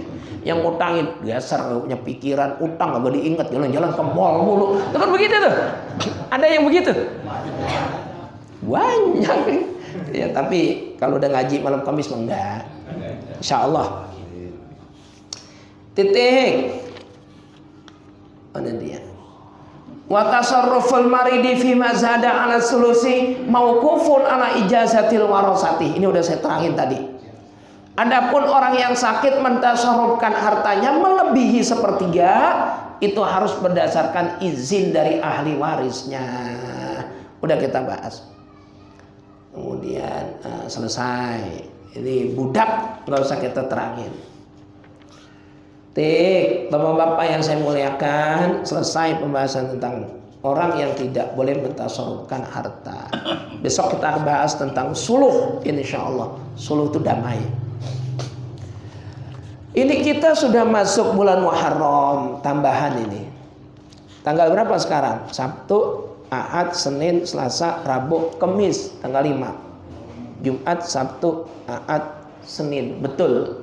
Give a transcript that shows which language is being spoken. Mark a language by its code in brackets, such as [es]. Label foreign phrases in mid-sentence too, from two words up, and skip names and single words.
[id] Yang utangin dasar gak punya pikiran, utang gak diinget, jalan-jalan ke mall mulu. Itu kan begitu tuh. Ada yang begitu? Banyak. Ya, tapi kalau udah ngaji malam Kamis mah enggak. Insyaallah. Titik. Mana dia? [ar] وتصرف المريض فيما زاد على الثلث موقوف على إجازة الورثة. [id] Ini udah saya terangin tadi. Adapun orang yang sakit mentasarrufkan hartanya melebihi sepertiga, itu harus berdasarkan izin dari ahli warisnya. Udah kita bahas. Kemudian selesai. Ini budak nggak usah kita terangin. Tik, bapak-bapak yang saya muliakan, selesai pembahasan tentang orang yang tidak boleh mentasarrufkan harta. Besok kita bahas tentang suluh, insyaallah. Suluh itu damai. Ini kita sudah masuk bulan Muharram tambahan ini. Tanggal berapa sekarang? Sabtu, Ahad, Senin, Selasa, Rabu, Kamis, tanggal 5. Jumat, Sabtu, Ahad, Senin. Betul.